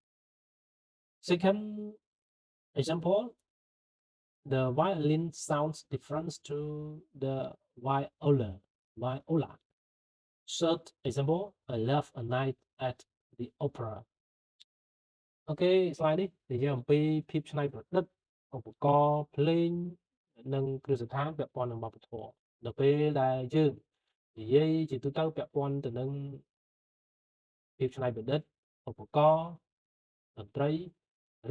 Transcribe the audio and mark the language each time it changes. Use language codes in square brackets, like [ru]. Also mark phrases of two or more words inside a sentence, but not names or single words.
[en] Second example, the violin sounds different to the viola. Third example, I love a night at the opera. [km] OK, slide នេះនិយាយអំពីភាពច្នៃប្រឌិតឧបករណ៍ភ្លេងនិងគ្រឹះស្ថានពាក់ព័ន្ធនឹងវប្បធម៌នៅពេលដែលយើងនិយាយជាទូទៅពាក់ព័ន្ធទៅនឹងភាពច្នៃប្រឌិតឧបករណ៍តន្ត្រីឬ